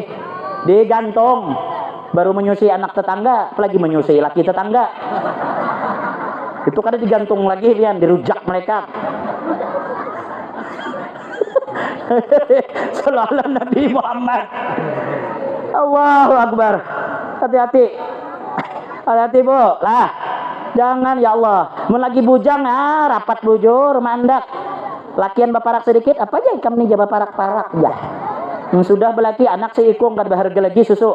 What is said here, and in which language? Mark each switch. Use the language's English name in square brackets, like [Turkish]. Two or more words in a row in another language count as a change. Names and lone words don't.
[Indonesian] Digantung, baru menyusui anak tetangga, apalagi menyusui laki tetangga. [Banjar] Itu kada digantung lagi, lian dirujak mereka. [Arabic] صلى الله نبي محمد. الله أكبر. [Indonesian] Hati-hati. Hati-hati Bu. Lah, jangan [Arabic] يا الله. [Banjar] Mun lagi bujang rapat bujur mandak. Lakian baparak sedikit, apa aja ikam nih baparak-parak ya. Sudah belaki anak seikung kada berharga lagi susu.